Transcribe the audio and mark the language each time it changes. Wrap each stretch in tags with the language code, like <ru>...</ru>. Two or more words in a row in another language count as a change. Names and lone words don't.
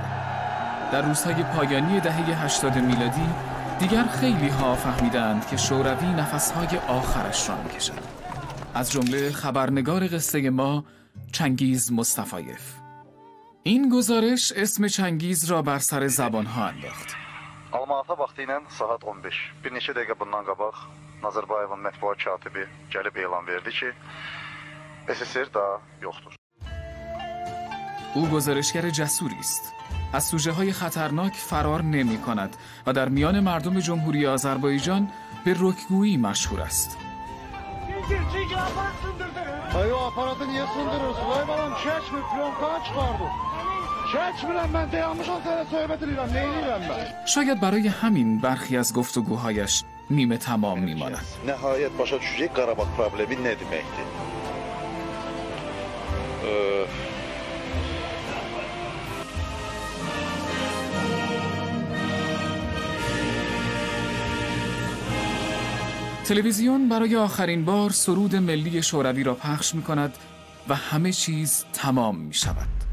<fa>در روزهای پایانی دهه 80 میلادی دیگر خیلی ها فهمیدند که شوروی نفسهای آخرش را می‌کشد. از جمله خبرنگار قصه ما چنگیز مصطفایف. این گزارش اسم چنگیز را بر سر زبانها انداخت.</fa> <az>Almata vaxtı ilə saat 15. Bir neçə dəqiqə bundan qabaq Nazarbayevin mətbuat katibi gəlib elan verdi ki, SSR daha yoxdur.</az> <fa>او گزارشگر جسوری است. از سوژه‌های خطرناک فرار نمی‌کند و در میان مردم جمهوری آذربایجان به رکگویی مشهور است.</fa> <az>Ay o aparatı niye sındırırsın? Ay balam çeçmi plonkanı çıkardı. Çeçmirəm mən dayanmışam sənə söhbət edirəm. Nə edirəm mən?</az> <fa>شاید برای همین برخی از گفتگوهایش نیمه تمام می‌ماند.</fa> <az>Nəhayət başa düşəcək Qarabağ problemi nə deməkdir.</az> <fa>تلویزیون برای آخرین بار سرود ملی شوروی را پخش می‌کند و همه چیز تمام می‌شود.</fa>